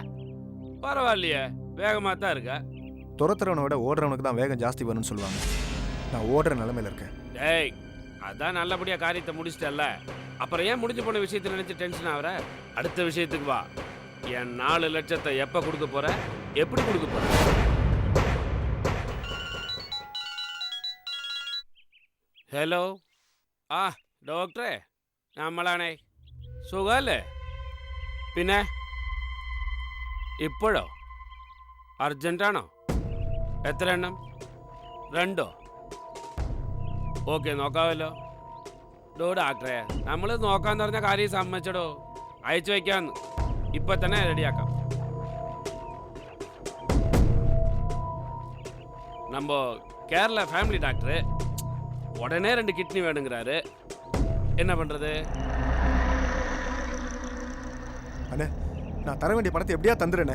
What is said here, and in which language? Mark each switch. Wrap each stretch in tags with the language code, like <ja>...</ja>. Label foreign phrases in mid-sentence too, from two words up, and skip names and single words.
<ta>பரவாயில்லையே, வேகமாக தான் இருக்க. துரத்துறவனை விட ஓடுறவனுக்கு தான் வேகம் ஜாஸ்தி வரும்னு சொல்லுவாங்க. நான் ஓடுற நிலைமையில இருக்கேன். டேய், அதான் நல்லபடியாக காரியத்தை முடிச்சிட்டல்ல, அப்புறம் ஏன் முடிஞ்சு போன விஷயத்தை நினச்சி டென்ஷன் ஆகிற? அடுத்த விஷயத்துக்கு வா. என் 4 லட்சத்தை எப்போ கொடுக்க போற, எப்படி கொடுக்க போற?</ta> <ml>ഹലോ ആ ഡോക്ടറെ, നമ്മളാണേ. സുഖമല്ലേ? പിന്നെ ഇപ്പോഴോ? അർജൻറ്റാണോ? എത്ര എണ്ണം? 2? ഓക്കെ, നോക്കാമല്ലോ. ഡോക്ടറെ, നമ്മൾ നോക്കാന്ന് പറഞ്ഞ കാര്യം സമ്മതിച്ചടോ. അയച്ചു വയ്ക്കാന്ന് ഇപ്പൊ തന്നെ റെഡിയാക്കാം.</ml> <ta>நம்ம கேரளா</ta> <en>family doctor</en> <ta>உடனே 2 கிட்னி வேணுங்கிறாரு. என்ன பண்றது? அண்ணே, நான் தர வேண்டிய பணத்தை எப்படியா தந்துடுறேண்ணே.</ta>